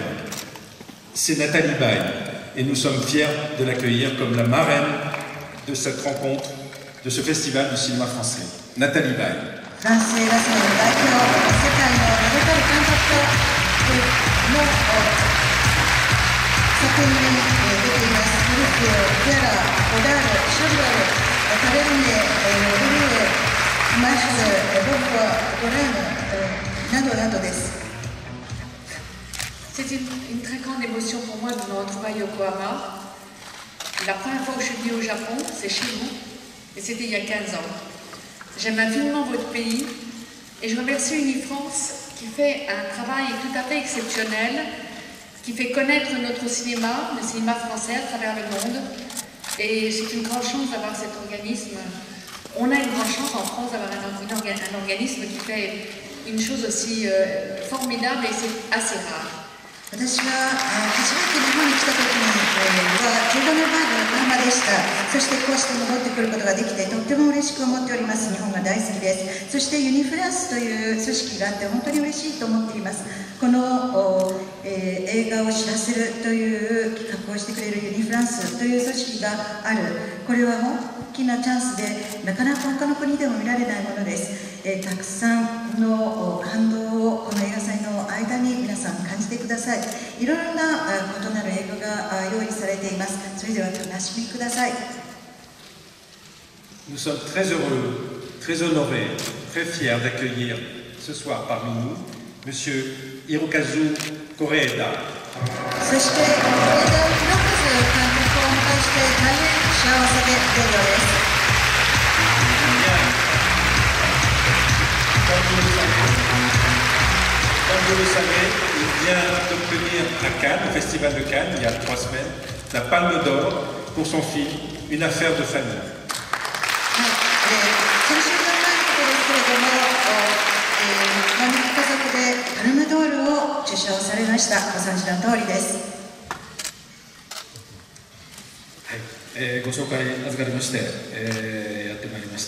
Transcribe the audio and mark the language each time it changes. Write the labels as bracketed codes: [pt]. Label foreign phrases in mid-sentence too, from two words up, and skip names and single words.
[fr] C'est Nathalie Baye et nous sommes fiers de l'accueillir comme la marraine de cette rencontre, de ce festival du cinéma français. Nathalie Baye. [ja] フランス映画祭の代表、世界の名だたる監督の作品に出ています。ルルフ、ピアラ、ゴダール、シャブラル、タレンネ、ルルー、マッシュ、ボッファ、ゴレームなどなどです。 [fr] C'est une très grande émotion pour moi de me retrouver à Yokohama. La première fois que je suis venue au Japon, c'est chez vous, et c'était il y a 15 ans. J'aime infiniment votre pays, et je remercie Unifrance qui fait un travail tout à fait exceptionnel, qui fait connaître notre cinéma, le cinéma français à travers le monde. Et c'est une grande chance d'avoir cet organisme. On a une grande chance en France d'avoir un organisme qui fait une chose aussi formidable, et c'est assez rare. [ja] 私は初めて日本に来た時には17番の横浜でした。そしてこうして戻ってくることができてとっても嬉しく思っております。日本が大好きです。そしてユニフランスという組織があって本当に嬉しいと思っています。この、映画を知らせるという企画をしてくれるユニフランスという組織がある。これは大きなチャンスでなかなか他の国でも見られないものです。たくさんの感動をこの映画祭の間に皆さん感じてください。いろいろな異なる映画が用意されています。それではお楽しみください。 [fr] Nous sommes très heureux, très honorés, très fiers d'accueillir ce soir parmi nous Monsieur Hirokazu Koreeda. [ja] そして、コレダ・ヒロカズ監督をお迎えして大変幸せで出るようです。 [fr] Comme vous le savez, il vient d'obtenir à Cannes, au Festival de Cannes, il y a 3 semaines, la Palme d'Or pour son film Une affaire de famille. [ja] 先週のことですけれども、万引き家族でパルムドールを受賞されました。ご存知の通りです。はい、ご紹介預かりまして、やってまいりました。